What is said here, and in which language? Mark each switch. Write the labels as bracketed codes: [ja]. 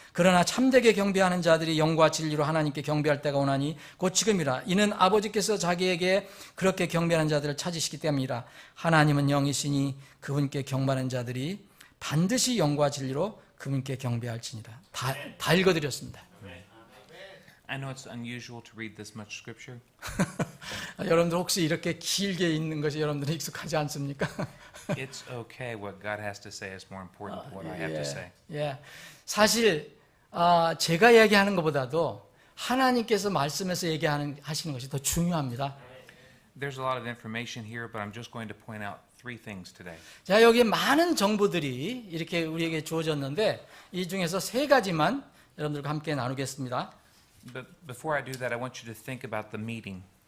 [ko] 그러나 참되게 경배하는 자들이 영과 진리로 하나님께 경배할 때가 오나니 곧 지금이라. 이는 아버지께서 자기에게 그렇게 경배하는 자들을 찾으시기 때문이라. 하나님은 영이시니 그분께 경배하는 자들이 반드시 영과 진리로 그분께 경배할지니라. 다 읽어드렸습니다. [en] I know it's unusual to read this much scripture. [ko] 여러분들 혹시 이렇게 길게 읽는 것이 여러분들은 익숙하지 않습니까? [en] It's okay. What God has to say is more important than what I have to say. [ko] 예. 사실 제가 얘기하는 것보다도 하나님께서 말씀에서 하시는 것이 더 중요합니다. [en] There's a lot of information here, but I'm just going to point out 3 things today. [ko] 자, 여기 많은 정보들이 이렇게 우리에게 주어졌는데 이 중에서 3가지만 여러분들과 함께 나누겠습니다. [en] But before I do that, I want you to think about the meeting.